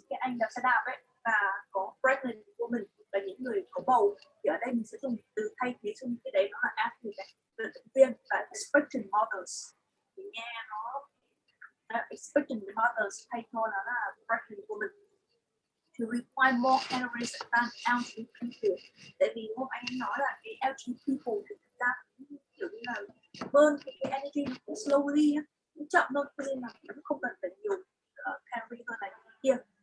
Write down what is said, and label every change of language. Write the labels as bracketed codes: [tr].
[vi] Cái anh đạp xe đạp ấy, và có pregnant woman và những người có bầu, thì ở đây mình sẽ dùng từ thay thế cho những cái đấy, nó là athlete, vận động viên, và expectant mothers. Thì nghe nó expectant mothers thay cho nó là preference của mình. [en] To require more calories than elderly people. [vi] Tại vì hôm anh nói là cái elderly people thì thực ra kiểu như là burn cái energy cũng slowly, cũng chậm thôi, cho nên là cũng không cần phải nhiều calorie hơn là kia.